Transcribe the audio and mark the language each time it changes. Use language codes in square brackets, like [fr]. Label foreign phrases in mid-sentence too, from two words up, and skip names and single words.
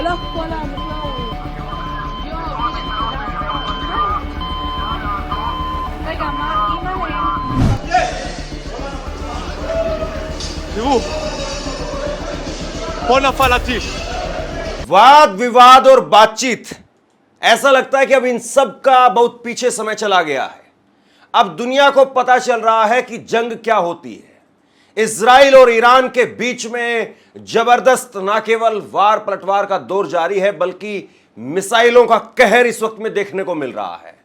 [he] כל המחלאות. יואו, יש לי רגע, מה אימא'לה? תראו, פה נפל אתיש. [hi] वाद विवाद और बातचीत, ऐसा लगता है कि अब इन सब का बहुत पीछे समय चला गया है। अब दुनिया को पता चल रहा है कि जंग क्या होती है। इजराइल और ईरान के बीच में जबरदस्त ना केवल वार पलटवार का दौर जारी है, बल्कि मिसाइलों का कहर इस वक्त में देखने को मिल रहा है।